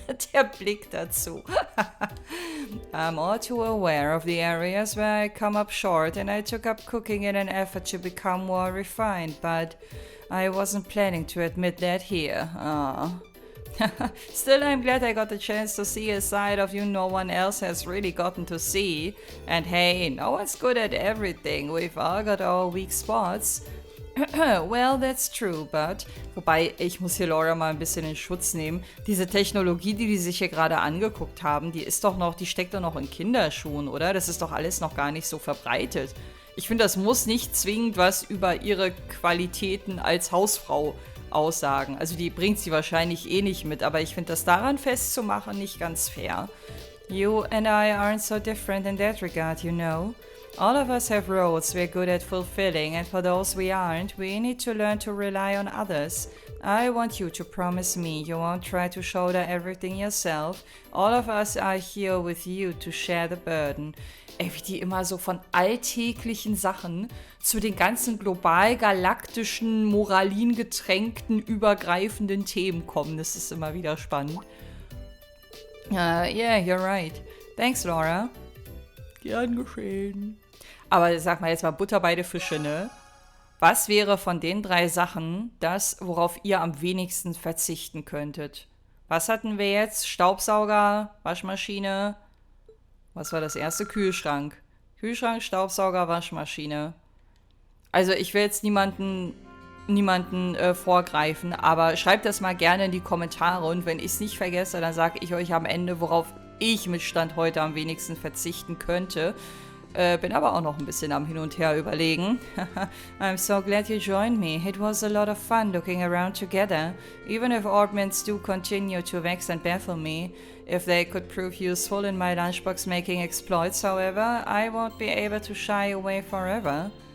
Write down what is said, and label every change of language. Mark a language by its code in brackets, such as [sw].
[de] Der Blick dazu. [en] I'm all too aware of the areas where I come up short and I took up cooking in an effort to become more refined, but I wasn't planning to admit that here. Still, I'm glad I got the chance to see a side of you no one else has really gotten to see. And hey, no one's good at everything. We've all got our weak spots. Well, that's true, but... [de] Wobei, ich muss hier Laura mal ein bisschen in Schutz nehmen. Diese Technologie, die sich hier gerade angeguckt haben, die steckt doch noch in Kinderschuhen, oder? Das ist doch alles noch gar nicht so verbreitet. Ich finde, das muss nicht zwingend was über ihre Qualitäten als Hausfrau aussagen. Also die bringt sie wahrscheinlich eh nicht mit, aber ich finde das daran festzumachen nicht ganz fair. [en] You and I aren't so different in that regard, you know. All of us have roles we're good at fulfilling, and for those we aren't, we need to learn to rely on others. I want you to promise me you won't try to shoulder everything yourself. All of us are here with you to share the burden. [de] Ey, wie die immer so von alltäglichen Sachen zu den ganzen global-galaktischen, moralingetränkten, übergreifenden Themen kommen. Das ist immer wieder spannend. [en] Yeah, you're right. Thanks, Laura. [de] Gern geschehen. Aber sag mal jetzt mal Butter bei die Fische, ne? Was wäre von den 3 Sachen das, worauf ihr am wenigsten verzichten könntet? Was hatten wir jetzt? Staubsauger, Waschmaschine. Was war das erste? Kühlschrank. Kühlschrank, Staubsauger, Waschmaschine. Also ich will jetzt niemanden vorgreifen, aber schreibt das mal gerne in die Kommentare und wenn ich es nicht vergesse, dann sage ich euch am Ende, worauf ich mit Stand heute am wenigsten verzichten könnte. Bin aber auch noch ein bisschen am Hin und Her überlegen. [en] I'm so glad you joined me. It was a lot of fun looking around together. Even if Orbments do continue to vex and baffle me. If they could prove useful in my lunchbox making exploits, however, I won't be able to shy away forever.